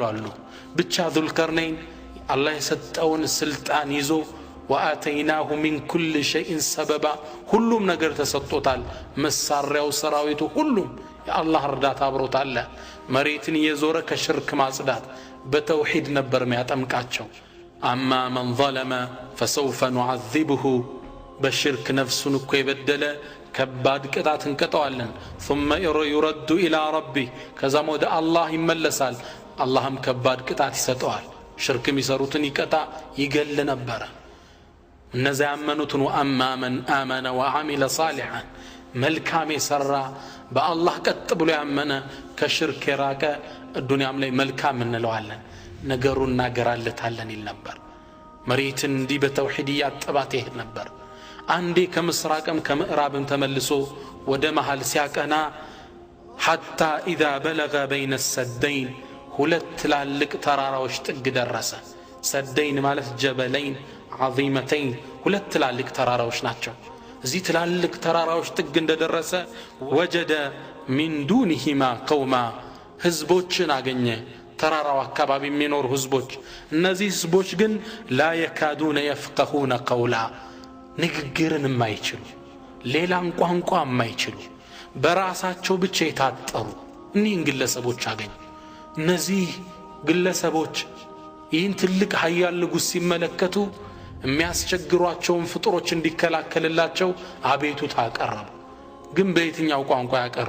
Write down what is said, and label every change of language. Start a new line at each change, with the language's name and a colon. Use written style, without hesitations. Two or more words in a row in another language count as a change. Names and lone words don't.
Amharic: አሉ። ብቻ ዙልቀርነይን አላህ የሰጠውን ስልጣን ይዞ
Arabic: وآتيناه من كل شيء سببا
Amharic: ሁሉም ነገር ተሰጥቶታል። መሳሪያው ሰራዊቱ ሁሉም የአላህ እርዳታ አብሮታል። መሬትን የዞረ ከሽርክ ማጽዳት በተውሂድ ነበር የሚያጠምቃቸው።
Arabic: أما من ظلم فسوف نعذبه
Amharic: በሽርክ ነፍሱን እኮ የበደለ ከባድ ቅጣት እንቀጠዋለን።
Arabic: ثم يرد إلى ربه
Amharic: ከዛም ወደ አላህ ይመለሳል። አላህም ከባድ ቅጣት ይሰጠዋል። ሽርክ የሚሰሩትን ይቀጣ ይገል ነበረ። እነዚያ ያመኑትን
Arabic: وأما من آمن وعمل صالحا
Amharic: መልካም የሰራ በአላህ ቀጥ ብሎ ያመነ ከሽርክ የራቀ ዱንያም ላይ መልካም እንለዋለን ነገሩን እናገራለታለን ይል ነበር። መሬትን እንዲህ በተውሂድ ያጠባት ይሄድ ነበር። አንዴ ከምስራቅም ከምዕራብም ተመልሶ ወደ መሃል ሲያቀና
Arabic: حتى إذا بلغ بين السدين
Amharic: ሁለት ትላልቅ ተራራዎች ጥግ ደረሰ። ሰደይን ማለት
Arabic: جبلين عظيمتين
Amharic: ሁለት ትላልቅ ተራራዎች ናቸው። እዚህ ትላልቅ ተራራዎች ጥግ እንደደረሰ
Arabic: وجد من دونهما قوما
Amharic: ህዝቦችን አገኘ። ተራራው አካባቢ የሚኖሩ ህዝቦች። እነዚህ ህዝቦች ግን
Arabic: لا يكادون يفقهون قولا
Amharic: ንግግርን የማይችሉ ሌላን ቋንቋ የማይችሉ በራሳቸው ብቻ የታጠሩ እኒህን ግለሰቦች አገኘ። እነዚህ ግለሰቦች ይህን ትልቅ ኃያል ንጉስ ሲመለከቱ የሚያስቸግሯቸውን ፍጡሮች እንዲከላከልላቸው አቤቱታ አቀረቡ። ግን በየትኛው ቋንቋ ያቀርቡ?